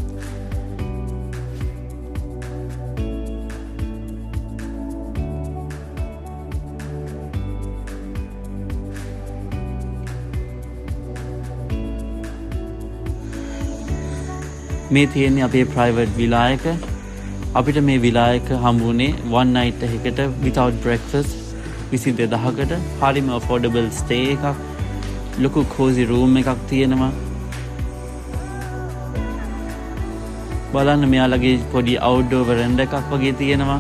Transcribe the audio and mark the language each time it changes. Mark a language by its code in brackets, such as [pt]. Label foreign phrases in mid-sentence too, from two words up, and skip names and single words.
[si] මේ තියෙන්නේ අපේ ප්‍රයිවට් විලායක. අපිට මේ විලායක හම්බුනේ [en] one night [si] එකකට [en] without breakfast [si] 22,000කට. හරිම [en] affordable stay [si] එකක්. ලොකු [en] cozy room [si] එකක් තියෙනවා. බලන්න මෙයාලගේ පොඩි [en] outdoor veranda [si] එකක් වගේ තියෙනවා.